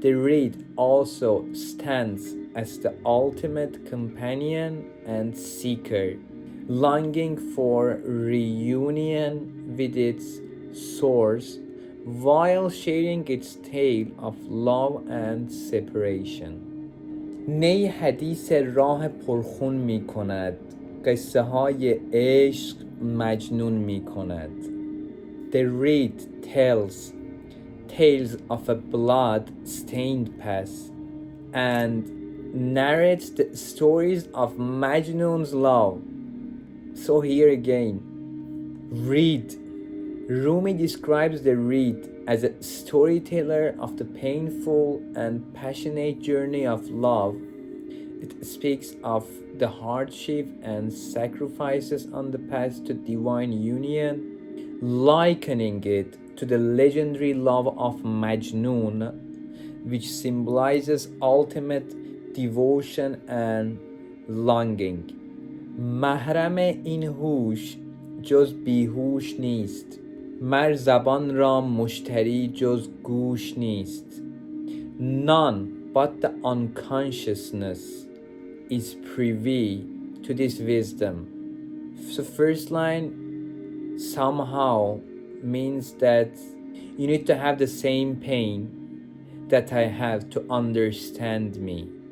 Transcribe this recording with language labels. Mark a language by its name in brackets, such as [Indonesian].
[English] The reed also stands as the ultimate companion and seeker, longing for reunion with its source while sharing its tale of love and separation. [Persian] نی حدیث راه پرخون می کند، قصه های عشق مجنون می کند. [English] The reed tells tales of a blood-stained past and narrates the stories of Majnun's love. So here again, reed. Rumi describes the reed as a storyteller of the painful and passionate journey of love. It speaks of the hardship and sacrifices on the path to divine union, likening it to the legendary love of Majnun, which symbolizes ultimate devotion and longing. [Persian] محرم این هوش جز بیهوش نیست، مر زبان را مشتری جز گوش نیست. [English] None but the unconsciousness is privy to this wisdom. So first line somehow means that you need to have the same pain that I have to understand me.